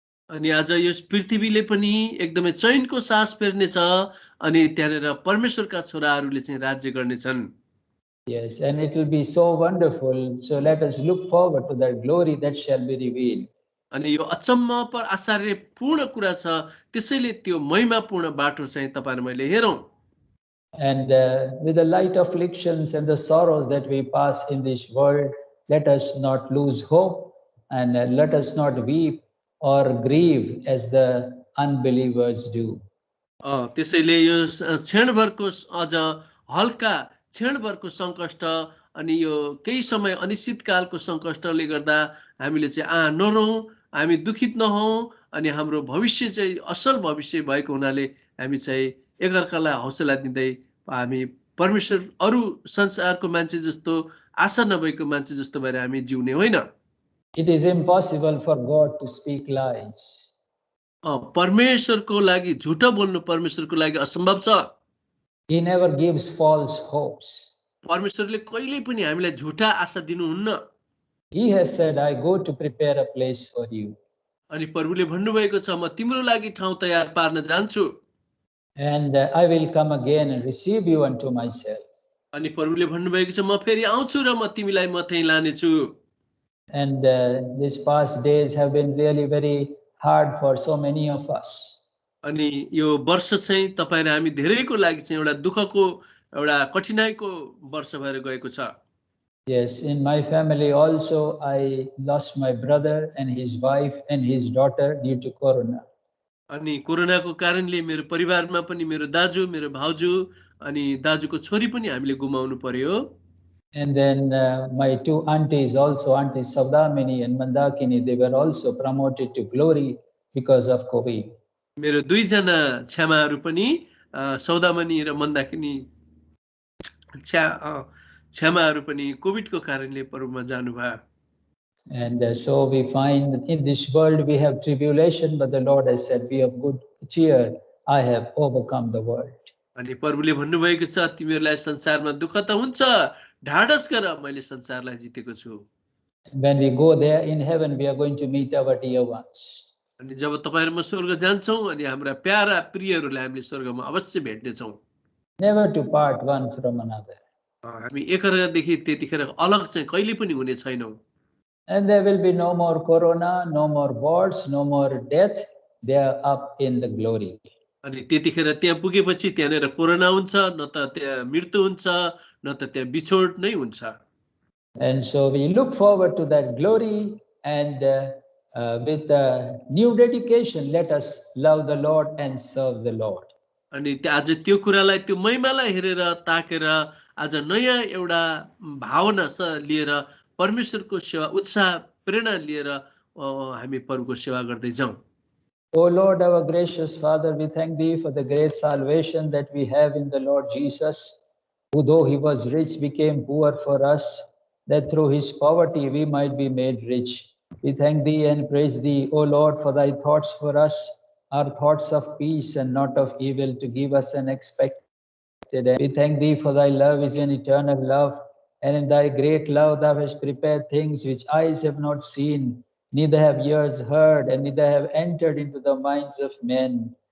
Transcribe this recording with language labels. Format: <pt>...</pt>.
<ne>अनि आज यस पृथ्वीले पनि एकदमै चैनको सास फेर्नेछ अनि त्यहाँनेर परमेश्वरका छोराहरूले चाहिँ राज्य गर्नेछन्</ne> <en>Yes, and it will be so wonderful. So let us look forward to that glory that shall be revealed.</en> <ne>अनि यो अचम्म पर आश्चर्यपूर्ण कुरा छ त्यसैले त्यो महिमापूर्ण बाटो चाहिँ तपाईं र मैले हेरौं</ne> <en>And with the light afflictions and the sorrows that we pass in this world, let us not lose hope and let us not weep or grieve as the unbelievers do.</en> <ne>त्यसैले यो क्षणभरको अझ हल्का क्षणभरको संकष्ट अनि यो केही समय अनिश्चितकालको संकष्टले गर्दा हामीले चाहिँ नरौं हामी दुखित नहौं अनि हाम्रो भविष्य चाहिँ असल भविष्य भएको हुनाले हामी चाहिँ एकअर्कालाई हौसला दिँदै हामी परमेश्वर अरु संसारको मान्छे जस्तो आशा नभएको मान्छे जस्तो भएर हामी जिउने होइन</ne> <en>It is impossible for God to speak lies.</en> <ne>परमेश्वरको लागि झुटो बोल्नु परमेश्वरको लागि असम्भव छ</ne> <en>He never gives false hopes.</en> <ne>परमेश्वरले कहिल्यै पनि हामीलाई झुटा आशा दिनुहुन्न</ne> <en>He has said, I go to prepare a place for you.</en> <ne>अनि प्रभुले भन्नुभएको छ म तिम्रो लागि ठाउँ तयार पार्न जान्छु</ne> <en>And I will come again and receive you unto myself.</en> <ne>अनि प्रभुले भन्नुभएको छ म फेरि आउँछु र म तिमीलाई मथै लानेछु</ne> <en>And these past days have been really very hard for so many of us.</en> <ne>अनि यो वर्ष चाहिँ तपाईँ र हामी धेरैको लागि चाहिँ एउटा दुःखको एउटा कठिनाइको वर्ष भएर गएको छ।</ne> <en>Yes, in my family also I lost my brother and his wife and his daughter due to corona.</en> <ne>अनि कोरोनाको कारणले मेरो परिवारमा पनि मेरो दाजु, मेरो भाउजू अनि दाजुको छोरी पनि हामीले गुमाउनु पर्यो।</ne> <en>And then my two aunties also, Auntie Savdamini and Mandakini, they were also promoted to glory because of COVID.</en> <ne>मेरो दुईजना छ्यामाहरू पनि सौदामनी र मन्दाकिनी छ्यामाहरू पनि कोभिडको कारणले परममा जानुभयो।</ne> <en>And so we find in this world we have tribulation, but the Lord has said, be of good cheer, I have overcome the world.</en> <ne>अनि प्रभुले भन्नुभएको छ तिमीहरूलाई संसारमा दुःख त हुन्छ, ढाडस गर, मैले संसारलाई जितेको छु।</ne> <en>When we go there in heaven, we are going to meet our dear ones.</en> <ne>अनि जब तपाईहरु म स्वर्ग जान्छौं अनि हाम्रा प्यारा प्रियहरूलाई हामीले स्वर्गमा अवश्य भेट्ने छौं।</ne> <en>Never to part one from another.</en> <ne>हामी एकअर्कादेखि त्यतिखेर अलग चाहिँ कहिले पनि हुने छैनौं।</ne> <en>And there will be no more corona, no more wars, no more death. They are up in the glory.</en> <ne>अनि त्यतिखेर त्यहाँ पुगेपछि त्यहाँनेर कोरोना हुन्छ, न त त्यहाँ मृत्यु हुन्छ, न त त्यहाँ बिछोड नै हुन्छ।</ne> <en>And so we look forward to that glory, and with a new dedication, let us love the Lord and serve the Lord.</en> <ne>अनि आज त्यो कुरालाई, त्यो महिमालाई हेरेर ताकेर आज नयाँ एउटा भावना लिएर परमेश्वरको सेवा, उत्साह, प्रेरणा लिएर हामी प्रभुको सेवा गर्दै जाउँ।</ne> <en>O Lord, our gracious Father, we thank Thee for the great salvation that we have in the Lord Jesus, who though He was rich became poor for us, that through His poverty we might be made rich. We thank Thee and praise Thee, O Lord, for Thy thoughts for us are thoughts of peace and not of evil, to give us an expected end. We thank Thee for Thy love is an eternal love, and in Thy great love Thou hast prepared things which eyes have not seen, neither have ears heard, and neither have entered into the minds of men.</en>